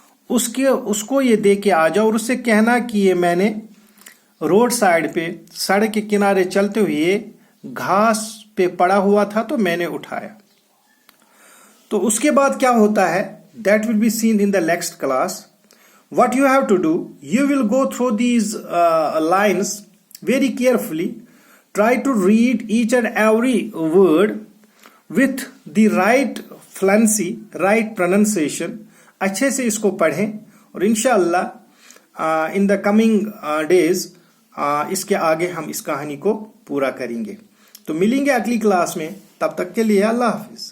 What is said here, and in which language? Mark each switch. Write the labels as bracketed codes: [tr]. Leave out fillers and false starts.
[ur] اس کو یہ دے کے آ جاؤ، اور اس سے کہنا کہ یہ میں نے روڈ سائڈ پہ سڑک کے کنارے چلتے ہوئے گھاس پہ پڑا ہوا تھا تو میں نے اٹھایا۔ تو اس کے بعد کیا ہوتا ہے [en] that will be seen in the next class. What you have to do, you will go through these lines very carefully, try to read each and every word with the right fluency, right pronunciation. [ur] اچھے سے اس کو پڑھیں، اور انشاءاللہ [en] in the coming days [ur] اس کے آگے ہم اس کہانی کو پورا کریں گے۔ تو ملیں گے اگلی کلاس میں، تب تک کے لیے اللہ حافظ۔